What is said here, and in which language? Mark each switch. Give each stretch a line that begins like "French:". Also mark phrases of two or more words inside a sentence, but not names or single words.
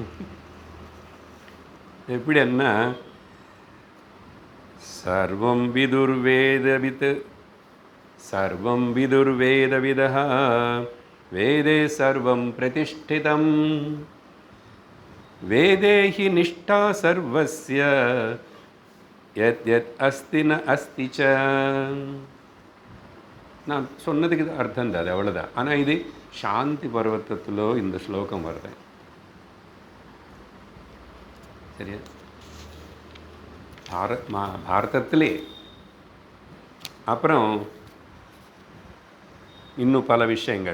Sanskrit: எப்படின்னா, सर्वं विदुर्वेदवित् सर्वं विदुर्वेदविदः वेदे सर्वं प्रतिष्ठितम् वेदे हि निष्ठा सर्वस्य यद् यद् अस्ति न अस्ति च.
Tamil: நான் சொன்னதுக்கு அர்த்தம் தான், அது அவ்வளோதான். ஆனால் இது சாந்தி பர்வத்தத்தில் இந்த ஸ்லோகம் வருது. சரியா? பாரதத்திலே அப்புறம் இன்னும் பல விஷயங்கள்.